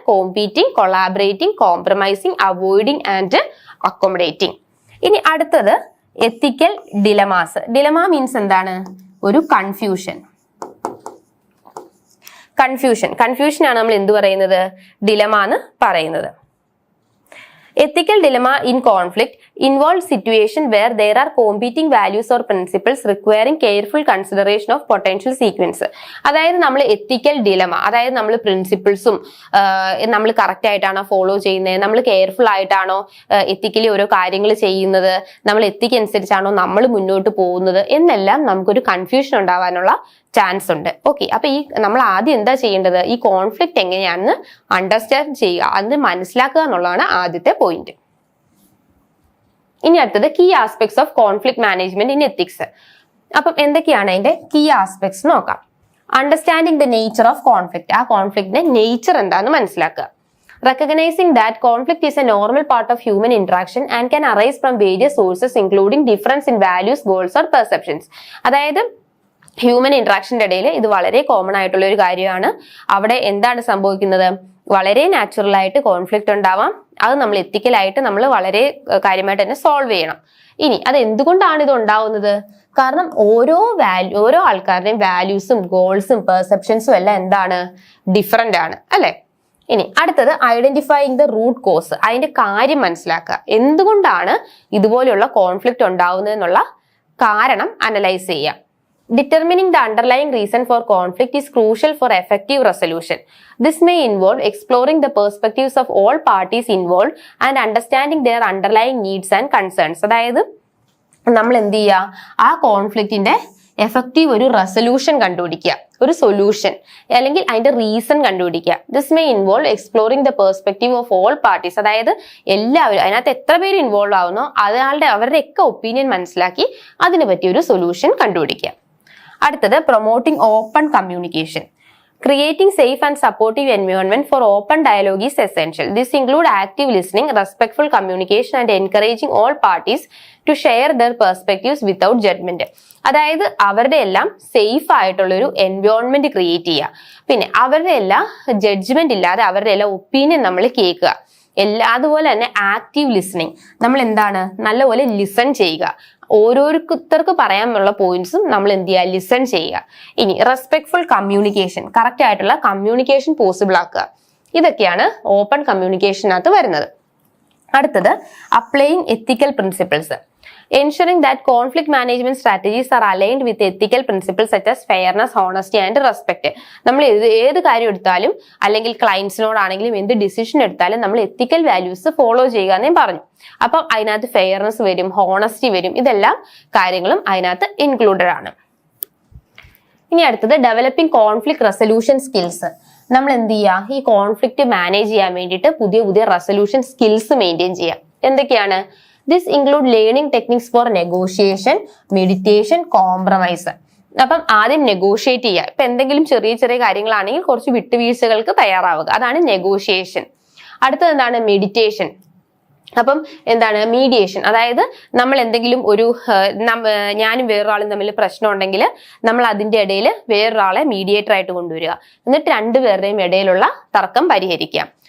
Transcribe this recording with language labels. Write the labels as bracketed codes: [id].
[en] Competing, collaborating, compromising, avoiding and accommodating. [ml] ഇനി അടുത്തത് എത്തിക്കൽ ഡിലമാസ്. Dilemma means എന്താണ്? ഒരു കൺഫ്യൂഷൻ. കൺഫ്യൂഷൻ ആണ് നമ്മൾ എന്ത് പറയുന്നത്? ഡിലമ എന്ന് പറയുന്നത്. [en] Ethical dilemma in conflict involves situation where there are competing values or principles requiring careful consideration of potential sequence. [ml] അതായത് നമ്മൾ എത്തിക്കൽ ഡിലമ, അതായത് നമ്മൾ പ്രിൻസിപ്പിൾസും നമ്മൾ കറക്റ്റ് ആയിട്ടാണോ ഫോളോ ചെയ്യുന്നത്, നമ്മൾ കെയർഫുൾ ആയിട്ടാണോ എത്തിക്കലി ഓരോ കാര്യങ്ങൾ ചെയ്യുന്നത്, നമ്മൾ എത്തിക്ക് അനുസരിച്ചാണോ നമ്മൾ മുന്നോട്ട് പോകുന്നത് എന്നെല്ലാം നമുക്കൊരു കൺഫ്യൂഷൻ ഉണ്ടാവാനുള്ള ചാൻസ് ഉണ്ട്. ഓക്കെ, അപ്പൊ ഈ നമ്മൾ ആദ്യം എന്താ ചെയ്യേണ്ടത്, ഈ കോൺഫ്ലിക്റ്റ് എങ്ങനെയാണെന്ന് അണ്ടർസ്റ്റാൻഡ് ചെയ്യുക, അത് മനസ്സിലാക്കുക എന്നുള്ളതാണ് ആദ്യത്തെ പോയിന്റ്. ഇനി അടുത്തത് [en] Key aspects of conflict management in ethics. [ml] അപ്പം എന്തൊക്കെയാണ് അതിന്റെ കീ ആസ്പെക്ട്സ് നോക്കാം. [en] understanding the nature of conflict, [ml] ആ കോൺഫ്ലിക്റ്റിന്റെ നേച്ചർ എന്താണെന്ന് മനസ്സിലാക്കുക. [en] Recognizing that conflict is a normal part of human interaction and can arise from various sources including difference in values, goals or perceptions. [ml] അതായത് human ഇന്ററാക്ഷന്റെ ഇടയിൽ ഇത് വളരെ common ആയിട്ടുള്ള ഒരു കാര്യമാണ്. അവിടെ എന്താണ് സംഭവിക്കുന്നത്, വളരെ നാച്ചുറൽ ആയിട്ട് കോൺഫ്ലിക്റ്റ് ഉണ്ടാവാം. അത് നമ്മൾ എത്തിക്കലായിട്ട് നമ്മൾ വളരെ കാര്യമായിട്ട് തന്നെ സോൾവ് ചെയ്യണം. ഇനി അത് എന്തുകൊണ്ടാണ് ഇത് ഉണ്ടാവുന്നത്, കാരണം ഓരോ ആൾക്കാരുടെയും വാല്യൂസും ഗോൾസും പെർസെപ്ഷൻസും എല്ലാം എന്താണ്, ഡിഫറെന്റ് ആണ് അല്ലെ. ഇനി അടുത്തത് [en] identifying the root cause, [ml] അതിന്റെ കാര്യം മനസ്സിലാക്കുക. എന്തുകൊണ്ടാണ് ഇതുപോലെയുള്ള കോൺഫ്ലിക്റ്റ് ഉണ്ടാവുന്നത് എന്നുള്ള കാരണം അനലൈസ് ചെയ്യുക. [en] Determining the underlying reason for conflict is crucial for effective resolution. This may involve exploring the perspectives of all parties involved and understanding their underlying needs and concerns. [ml] അതായത് നമ്മൾ എന്ത് ചെയ്യുക, ആ കോൺഫ്ലിക്റ്റിന്റെ എഫക്റ്റീവ് ഒരു റെസൊല്യൂഷൻ കണ്ടുപിടിക്കുക, ഒരു solution അല്ലെങ്കിൽ അതിന്റെ റീസൺ കണ്ടുപിടിക്കുക. [en] this may involve exploring the perspective of all parties, [ml] അതായത് എല്ലാവരും അതിനകത്ത് എത്ര പേര് ഇൻവോൾവ് ആവുന്നോ അവരുടെ ഒക്കെ ഒപ്പീനിയൻ മനസ്സിലാക്കി അതിന് പറ്റിയ ഒരു സൊല്യൂഷൻ കണ്ടുപിടിക്കുക. അടുത്തത് [en] Promoting open communication. Creating safe and supportive environment for open dialogue is essential. This includes active listening, respectful communication and encouraging all parties to share their perspectives without judgment. [ml] അതായത് അവരുടെ എല്ലാം safe ആയിട്ടുള്ളൊരു environment create ചെയ്യുക. പിന്നെ അവരുടെ എല്ലാം judgement ഇല്ലാതെ അവരുടെ എല്ലാം ഒപ്പീനിയൻ നമ്മൾ കേൾക്കുക. അതുപോലെ തന്നെ ആക്റ്റീവ് ലിസണിങ്, നമ്മൾ എന്താണ് നല്ലപോലെ ലിസൺ ചെയ്യുക. ഓരോരുത്തർക്ക് പറയാനുള്ള പോയിന്റ്സും നമ്മൾ എന്ത് ചെയ്യുക, ലിസൺ ചെയ്യുക. ഇനി റെസ്പെക്ട്ഫുൾ കമ്മ്യൂണിക്കേഷൻ, കറക്റ്റ് ആയിട്ടുള്ള കമ്മ്യൂണിക്കേഷൻ പോസിബിൾ ആക്കുക. ഇതൊക്കെയാണ് ഓപ്പൺ കമ്മ്യൂണിക്കേഷനകത്ത് വരുന്നത്. അടുത്തത് [en] Applying ethical principles. Ensuring that conflict management strategies are aligned with ethical principles such as fairness, honesty and respect. [ml] നമ്മൾ ഏത് കാര്യം എടുത്താലും അല്ലെങ്കിൽ ക്ലയൻസിനോടാണെങ്കിലും എന്ത് ഡിസിഷൻ എടുത്താലും നമ്മൾ എത്തിക്കൽ വാല്യൂസ് ഫോളോ ചെയ്യുക എന്നേ പറഞ്ഞു. അപ്പം അതിനകത്ത് ഫെയർനെസ് വരും, ഹോണസ്റ്റി വരും, ഇതെല്ലാം കാര്യങ്ങളും അതിനകത്ത് ഇൻക്ലൂഡഡ് ആണ്. ഇനി അടുത്തത് [en] Developing conflict resolution skills. [ml] നമ്മൾ എന്ത് ചെയ്യുക, ഈ കോൺഫ്ലിക്റ്റ് മാനേജ് ചെയ്യാൻ വേണ്ടിയിട്ട് പുതിയ റെസൊല്യൂഷൻ സ്കിൽസ് മെയിൻറ്റെയിൻ ചെയ്യുക. എന്തൊക്കെയാണ്? [en] This include learning techniques for negotiation, meditation, compromise. [ml] അപ്പം ആദ്യം നെഗോഷിയേറ്റ് ചെയ്യുക. ഇപ്പൊ എന്തെങ്കിലും ചെറിയ കാര്യങ്ങളാണെങ്കിൽ കുറച്ച് വിട്ടുവീഴ്ചകൾക്ക് തയ്യാറാവുക, അതാണ് നെഗോഷിയേഷൻ. അടുത്തത് എന്താണ്? മെഡിറ്റേഷൻ. അപ്പം എന്താണ് മീഡിയേഷൻ? അതായത് നമ്മൾ എന്തെങ്കിലും ഒരു ഞാനും വേറൊരാളും തമ്മിൽ പ്രശ്നം ഉണ്ടെങ്കിൽ നമ്മൾ അതിന്റെ ഇടയിൽ വേറൊരാളെ മീഡിയേറ്റർ ആയിട്ട് കൊണ്ടുവരിക, എന്നിട്ട് രണ്ടുപേരുടെയും ഇടയിലുള്ള തർക്കം പരിഹരിക്കാം.